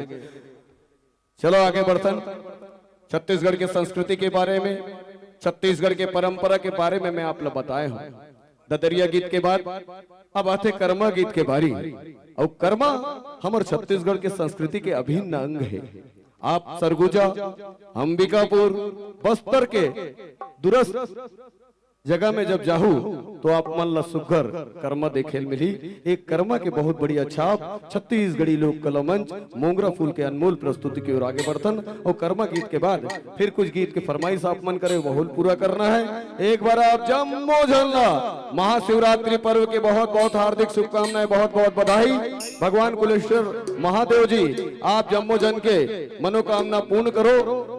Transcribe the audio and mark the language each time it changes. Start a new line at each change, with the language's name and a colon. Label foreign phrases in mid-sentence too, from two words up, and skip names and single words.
Chhattisgarhi: चलो आगे बढ़तन। छत्तीसगढ़ की संस्कृति के बारे में, छत्तीसगढ़ के परंपरा के बारे में मैं आप लोग बताए हूँ। ददरिया गीत के बाद अब आते कर्मा गीत के बारी। और कर्मा हमारे छत्तीसगढ़ के संस्कृति के अभिन्न अंग है। आप सरगुजा, अंबिकापुर, बस्तर के दूरस्थ जगह में जब जाहू तो आप मन ला सुघर कर्मा देखेल मिली। एक कर्मा के बहुत बढ़िया छाप छत्तीसगढ़ी लोक कला मंच मोंगरा फूल के अनमोल प्रस्तुति की ओर आगे बढ़तन। और कर्मा गीत के बाद फिर कुछ गीत के फरमाइश आप मन करे बहुल पूरा करना है। एक बार आप जम्मो झलना महाशिवरात्रि पर्व के बहुत बहुत हार्दिक शुभकामनाएं, बहुत बहुत बधाई। भगवान कुलेश्वर महादेव जी आप जम्मो जन के मनोकामना पूर्ण करो।